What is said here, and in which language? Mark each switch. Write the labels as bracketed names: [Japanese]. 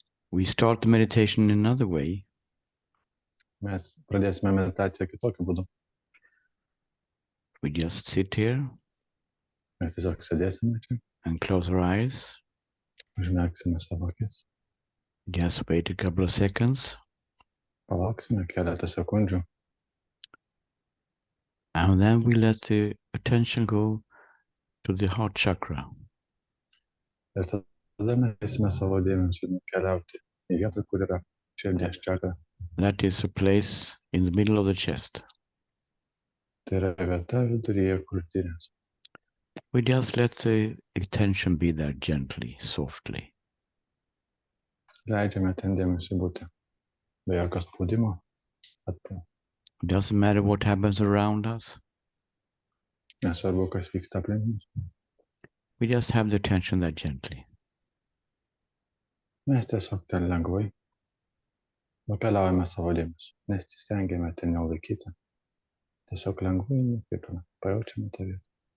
[English] We start the meditation in another way. [Lithuanian] Mes pradėsime meditaciją kitokiu būdu. [English] We just sit here [Lithuanian] Mes tiesiog sėdėsime čia, [English] and close our eyes. [Lithuanian] užmerksime savo akis, [English] Just wait a couple of seconds. [Lithuanian] palauksime keletą sekundžių [English] And then we let the attention go to the heart chakra. [Lithuanian] ir tada mes leisime savo dėmesį nukeliauti į vietą, kur yra širdies čakra. [English] That is a place in the middle of the chest. [Lithuanian] Tai yra vieta viduryje krūtinės. [English] We just let the attention be there gently, softly. [Lithuanian] Leidžiame ten dėmesį būti be jokio spaudimo. [English] It doesn't matter what happens around us. [Lithuanian] Nesvarbu, kas vyksta aplink mus. [English] We just have the attention there gently. [Lithuanian] Mes tiesiog ten lengvai nukeliaujame savo dėmesį. Nesistengiame ten jo laikyti. Tiesiog lengvai nukreipiame, pajaučiame tą vietą.